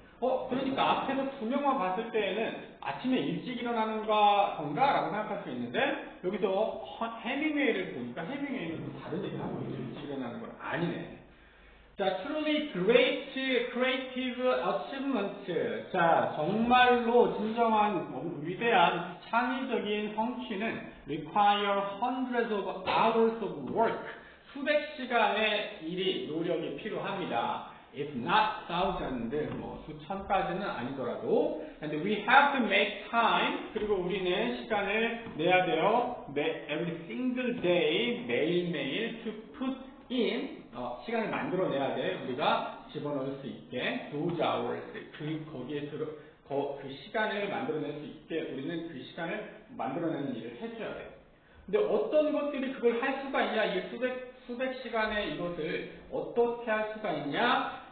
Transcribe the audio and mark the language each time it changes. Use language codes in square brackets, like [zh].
[ko] 그러니까 앞에서 두 명만 봤을 때에는 아침에 일찍 일어나는 건가? 라고 생각할 수 있는데 여기서 해밍웨이를 보니까 해밍웨이는 좀 다른 얘기를 하고 있죠. 일찍 일어나는 건 아니네. [en] 자, truly great creative achievement. [ko] 자, 정말로 진정한 위대한 창의적인 성취는 [en] require hundreds of hours of work. [ko] 수백 시간의 노력이 필요합니다. [en] If not thousand, [ko] 뭐 수천까지는 아니더라도, [en] and we have to make time. [ko] 그리고 우리는 시간을 내야 돼요. [en] Every single day, [ko] 매일매일 [en] to put in, [ko] 시간을 만들어내야 돼. 우리가 집어넣을 수 있게 [en] those hours, [ko] 거기에 그 시간을 만들어낼 수 있게 우리는 그 시간을 만들어내는 일을 해줘야 돼. 근데 어떤 것들이 그걸 할 수가 있냐? 이 수백 시간의 이것을 어떻게 할 수가 있냐?